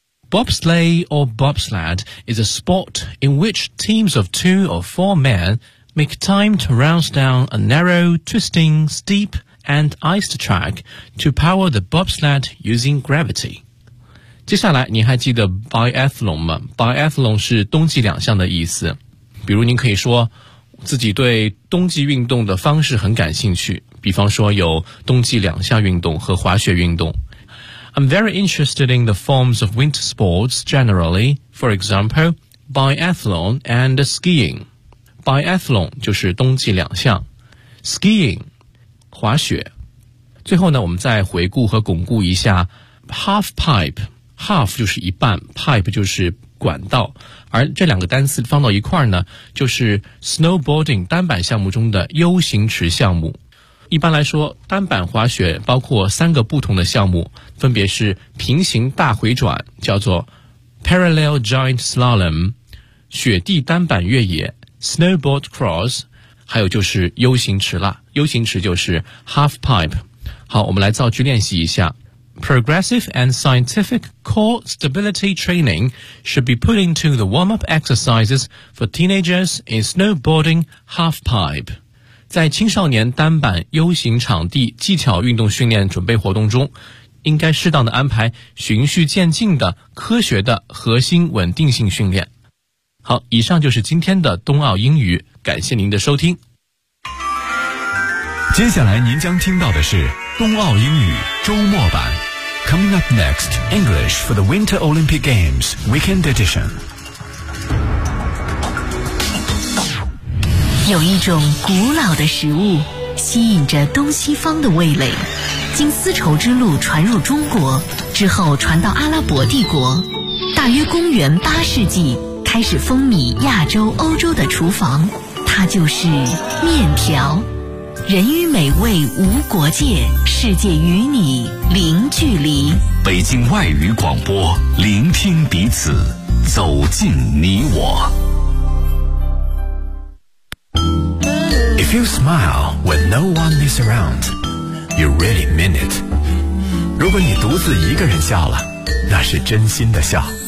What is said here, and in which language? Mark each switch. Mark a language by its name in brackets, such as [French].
[English] Bobsleigh or bobsled is a sport in which teams of two or four men make time to race down a narrow, twisting, steepand iced track to power the bobsled using gravity. [Chinese] 接下来你还记得 biathlon 吗？biathlon 是冬季两项的意思。比如您可以说自己对冬季运动的方式很感兴趣，比方说有冬季两项运动和滑雪运动。 [English] I'm very interested in the forms of winter sports generally, for example, biathlon and skiing. [Chinese] biathlon 就是冬季两项， skiing滑雪。最后呢，我们再回顾和巩固一下 half pipe。 half 就是一半， pipe 就是管道，而这两个单词放到一块呢，就是 snowboarding 单板项目中的 U 型池项目。一般来说，单板滑雪包括三个不同的项目，分别是平行大回转，叫做 [English] parallel giant slalom， [Chinese] 雪地单板越野 snowboard cross，还有就是 U 型池了， U 型池就是 half pipe。好，我们来造句练习一下。 [English] Progressive and scientific core stability training should be put into the warm-up exercises for teenagers in snowboarding half pipe。 [Chinese] 在青少年单板 U 型场地技巧运动训练准备活动中，应该适当的安排循序渐进的科学的核心稳定性训练。好，以上就是今天的冬奥英语，感谢您的收听。接下来您将听到的是冬奥英语周末版。 [English] Coming up next, English for the Winter Olympic Games Weekend Edition。 [Chinese] 有一种古老的食物吸引着东西方的味蕾，经丝绸之路传入中国之后传到阿拉伯帝国，大约公元八世纪开始风靡亚洲欧洲的厨房，它就是面条。人与美味无国界，世界与你零距离。北京外语广播，聆听彼此，走进你我。 [English] If you smile when no one is around, you really mean it. [Chinese] 如果你独自一个人笑了，那是真心的笑。